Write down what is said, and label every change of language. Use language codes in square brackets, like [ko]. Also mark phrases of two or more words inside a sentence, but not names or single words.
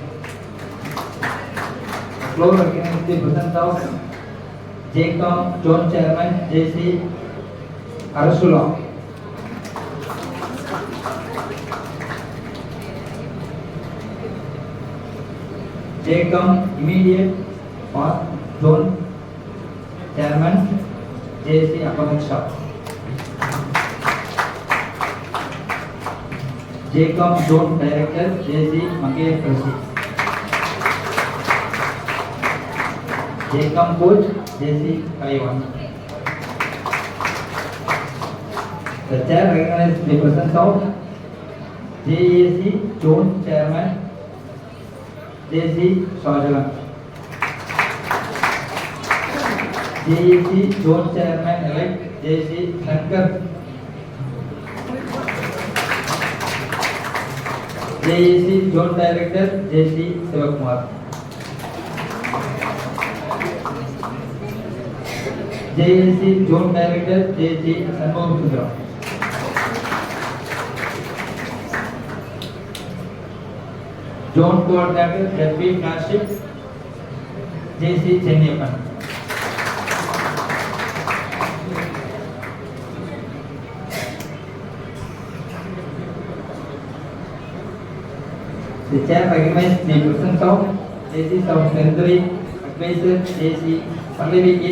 [en] Floor recognizes the presence of JCOM Zone Chairman JC Arasula, JCOM Immediate Past Zone Chairman JC Akamat Shah, JCOM Zone Director JC Mangesh Prasi, JCOM Coach JC Kaliwan. The chair recognizes the presence of JAC Zone Chairman JC Shahjahan, JAC Zone Chairman elect JC Shankar, JAC Zone Director JC Sivakumar, JAC Zone Director JC Sanmohan Sundram, Zone Coordinator ZP Flagship JC Chennappan, the chair recognizes the presence of JC South Century Advisor JC Pallavi K.